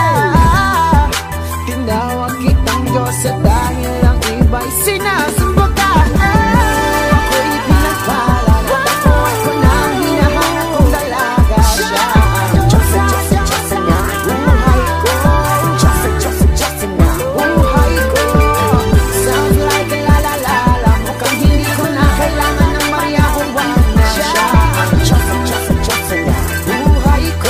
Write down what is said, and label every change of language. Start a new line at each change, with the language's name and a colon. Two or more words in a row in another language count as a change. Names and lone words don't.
Filipino: Tinawag kitang Diyos at dahil ang iba'y sinasamba ka. Ako'y pinagpala na tapuan ko na ang hinahanap kong dalaga siya. Diyos na buhay ko. Diyos na buhay ko.
English: Sounds like a la-la-la-la.
Filipino: Mukhang hindi ko na kailangan ng Maria kung wala na siya. Diyos na buhay ko.